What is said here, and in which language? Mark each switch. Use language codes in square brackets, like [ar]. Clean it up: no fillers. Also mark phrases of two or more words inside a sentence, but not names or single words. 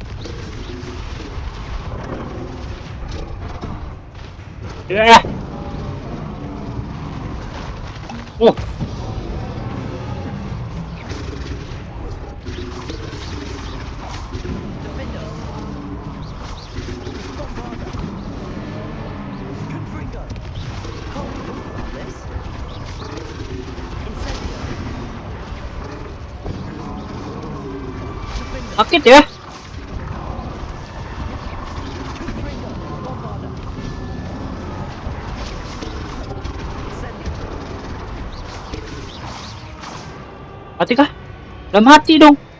[id] Ya. Oh. [la] Defender, Bombarda, Confringo. [en] Can't be good about this. [la] Incendio, Defender, [id] Sakit ya? [la] Confringo, Bombarda. Incendio, [id] Mati kah? Udah mati dong.